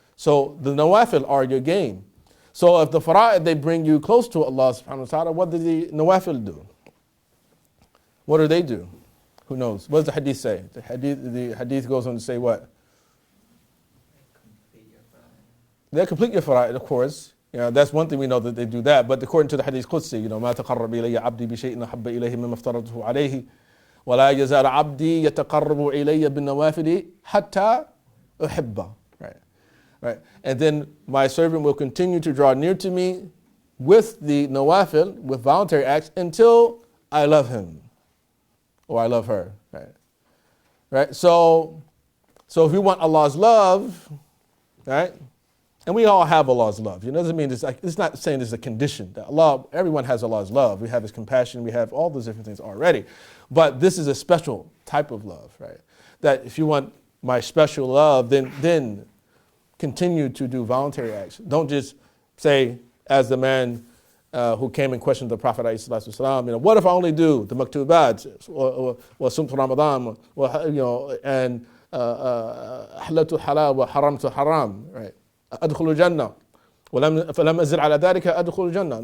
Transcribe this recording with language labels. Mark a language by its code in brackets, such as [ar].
[en] So the nawafil are your gain. So if the fara'id, they bring you close to Allah subhanahu wa ta'ala, what do the nawafil do? What do they do? Who knows? What does the hadith say? The hadith goes on to say what? They complete your fara'id, of course. You know, that's one thing we know that they do that. But according to the hadith Qudsi, you know, [ar] ما تقرب إلي عبدي بشيء أحب إليه مما افترضته عليه ولا يزال عبدي يتقرب إلي بالنوافل حتى أحبه. [en] Right. And then my servant will continue to draw near to me with the nawafil, with voluntary acts, until I love him or I love her. Right. So if we want Allah's love, right? And we all have Allah's love. You know, it doesn't mean it's not saying it's a condition. That Allah, everyone has Allah's love. We have His compassion. We have all those different things already. But this is a special type of love, right? That if you want my special love, then continue to do voluntary acts. Don't just say, as the man who came and questioned the Prophet ﷺ, you know, what if I only do the maktubat or sumtu Ramadan, or, you know, and halatu halal wa haramtu haram, right? [ar] أدخل الجنة فلم أزل على ذلك أدخل الجنة.